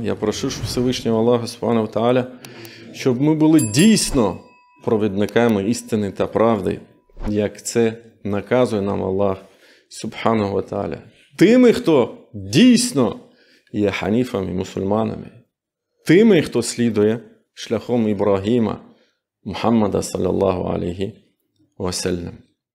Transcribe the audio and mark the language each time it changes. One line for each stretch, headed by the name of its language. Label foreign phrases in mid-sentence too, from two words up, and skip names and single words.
Ukrainian: Я прошу Всевишнього Аллаха,
Arabic: سبحانه وتعالى,
Ukrainian: щоб ми були дійсно провідниками істини та правди, як це наказує нам Аллах,
Arabic: سبحانه وتعالى.
Ukrainian: Тими, хто дійсно є ханіфами, мусульманами. Тими, хто слідує шляхом Ібрагіма, Мухаммада,
Arabic: صلى الله عليه وسلم.